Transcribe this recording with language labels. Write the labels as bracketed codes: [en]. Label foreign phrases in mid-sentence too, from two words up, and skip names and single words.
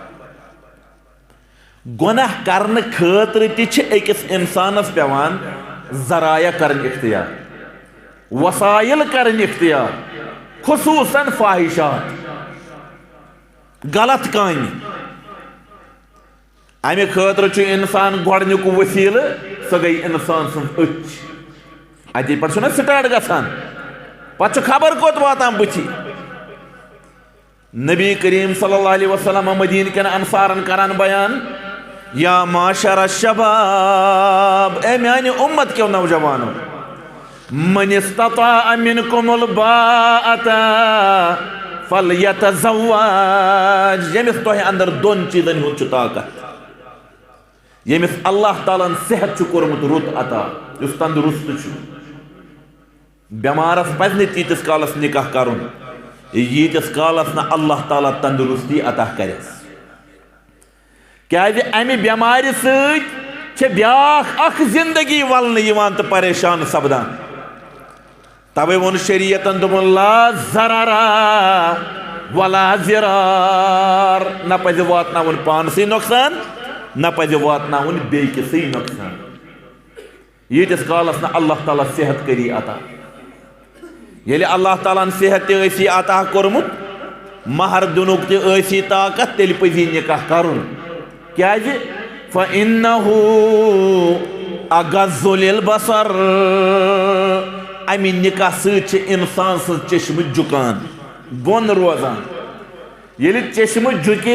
[ks] गुनाह करने खतर अकिस इंसानस पेवान जराया करन इख्तियार वसाइल करन इख्तियार खुसूसन फाहिशात गलत काम अमे खतर इंसान गोडनुक वसील सह गई इंसान सुन अति पे स्टार्ट गसान पे खबर कोत वातान बुथि नबी करीम [ar] صلى الله عليه وسلم [ks] मदीन के अंसारन करान बयान [ar] يا معشر الشباب [ks] ए म्यान उम्मत के नौजवानों [ar] من استطاع منكم الباءة فليتزوج [ks] यमिस तोह अंदर दोन चीजन हुन ताकत यमिस अल्लाह ताला सेहत कोर्मुत रुत अता युस तंदुरुस्त बेमारस पज न तीतिस कालस निकाह करुन यीतिस कालस न अल्लाह ताला तंदुरुस्ती अता करेस क्या अमि बेमार सत ब्याख जिंदगी वलन तो परेशान सपदान तवे वोन शरीयतन दोपन [ar] لا ضرر ولا ضرار [ks] न पज़ वातनावुन पानसै नुकसान न पज़ वातनावुन बेकिसै नुकसान यीतिस कालस न अल्लाह ताला सेहत करी अता येले अल्लाह ताला सेहत ते अता कोरमुत महर दुनुक ते ताकत तेल पजी निकाह करुन क्या [ar] فإنه أغض للبصر [ks] अमि निकाह सत इंसान सज चश्म झुकान बोन रोजान येले चश्म झुके